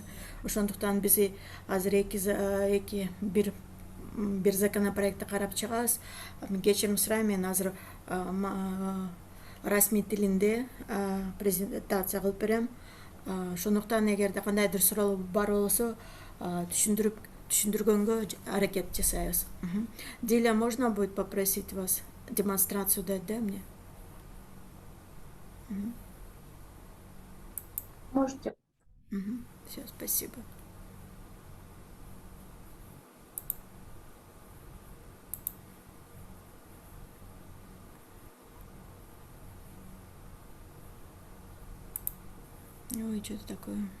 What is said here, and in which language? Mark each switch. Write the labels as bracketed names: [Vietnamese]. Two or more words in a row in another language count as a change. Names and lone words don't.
[Kyrgyz] Ошондуктан биз азыр бир законопроектти карап чыгабыз. Кечирим сурайм, мен азыр расмий тилинде презентация кылып берем. Ошондуктан эгерде кандайдыр суроо бар болсо түшүндүргөнгө аракет жасайбыз. Диля, [Russian] можно будет попросить вас демонстрацию дать, да, мне? Можете. Все, спасибо. Ой, что это такое?